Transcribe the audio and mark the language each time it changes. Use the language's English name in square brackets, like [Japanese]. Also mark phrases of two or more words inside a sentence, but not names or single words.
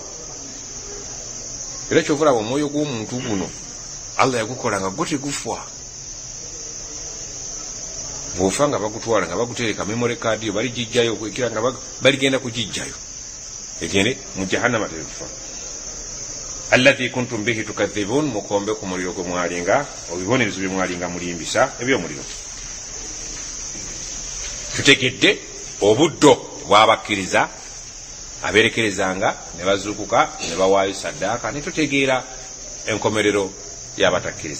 [Ganda] era kyovulaba omwoyo gw'omuntu guno Allah yagukola nga gwo tegufa. bw'ofa nga bagutwala nga bagutereka [English] memory card [Ganda] yo baligijjayo kwekira nga baligenda kugijjayo egende mu jahannama terufa. [Arabic] الذي كنتم به تكذبون [Ganda] mukombe ku muliro gwe mwalinga obibonerezo bye mwalinga mulimbisa ebyomuliro. tutegedde obuddo bwabakkiriza aberekerezanga ne bazuukuka ne bawaayo saddaaka ne tutegeera enkomerero y'abatakkiriza.